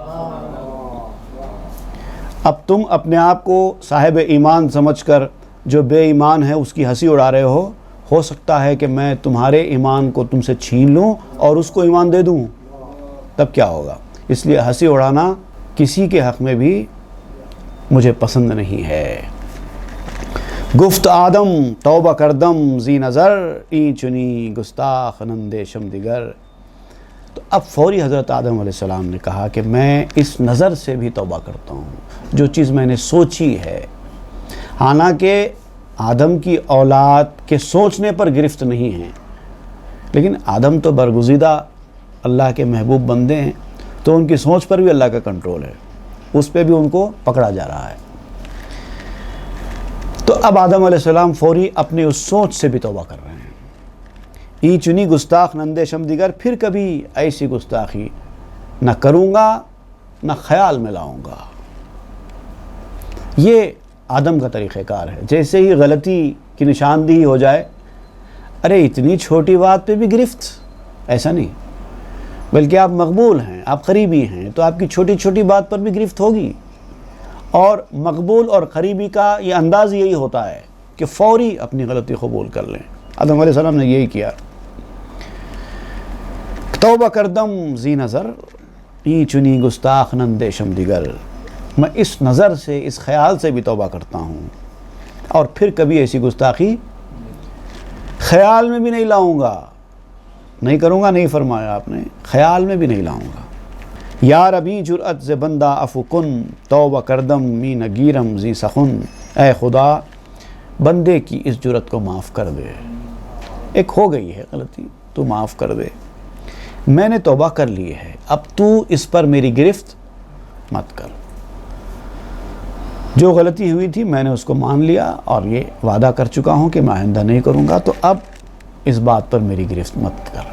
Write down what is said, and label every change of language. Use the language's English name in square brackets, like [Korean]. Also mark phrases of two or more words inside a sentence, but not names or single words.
[Urdu] اب تم اپنے آپ کو صاحب ایمان سمجھ کر جو بے ایمان ہے اس کی ہنسی اڑا رہے ہو سکتا ہے کہ میں تمہارے ایمان کو تم سے چھین لوں اور اس کو ایمان دے دوں، تب کیا ہوگا. اس لیے ہنسی اڑانا کسی کے حق میں بھی مجھے پسند نہیں ہے. [Persian] گفت آدم توبہ کردم زی نظر، این چنی گستاخ نندیشم دیگر. [Urdu] تو اب فوری حضرت آدم علیہ السلام نے کہا کہ میں اس نظر سے بھی توبہ کرتا ہوں، جو چیز میں نے سوچی ہے. حالانکہ آدم کی اولاد کے سوچنے پر گرفت نہیں ہیں، لیکن آدم تو برگزیدہ اللہ کے محبوب بندے ہیں، تو ان کی سوچ پر بھی اللہ کا کنٹرول ہے، اس پہ بھی ان کو پکڑا جا رہا ہے. تو اب آدم علیہ السلام فوری اپنی اس سوچ سے بھی توبہ کر رہے ہیں. [Persian] ای چنی گستاخ نندے شم دیگر، [Urdu] پھر کبھی ایسی گستاخی نہ کروں گا نہ خیال میں لاؤں گا. یہ آدم کا طریقہ کار ہے. جیسے ہی غلطی کی نشاندہی ہو جائے، ارے اتنی چھوٹی بات پہ بھی گرفت، ایسا نہیں، بلکہ آپ مقبول ہیں، آپ قریبی ہیں، تو آپ کی چھوٹی چھوٹی بات پر بھی گرفت ہوگی. اور مقبول اور قریبی کا یہ انداز یہی ہوتا ہے کہ فوری اپنی غلطی قبول کر لیں. آدم علیہ السلام نے یہی کیا. [Persian] توبہ کردم زی نظر، ای چنی گستاخ نندیشم دیگر، [Urdu] میں اس نظر سے، اس خیال سے بھی توبہ کرتا ہوں اور پھر کبھی ایسی گستاخی خیال میں بھی نہیں لاؤں گا، نہیں کروں گا، نہیں فرمایا آپ نے، خیال میں بھی نہیں لاؤں گا۔ [Persian] یا ربی جرأت ز بندہ عفو کن، توبہ کردم می نگیرم زی سخن، [Urdu] اے خدا بندے کی اس جرأت کو معاف کر دے، ایک ہو گئی ہے غلطی، تو معاف کر دے، میں نے توبہ کر لی ہے، اب تو اس پر میری گرفت مت کر۔ جو غلطی ہوئی تھی میں نے اس کو مان لیا اور یہ وعدہ کر چکا ہوں کہ میں آئندہ نہیں کروں گا، تو اب اس بات پر میری گرفت مت کر۔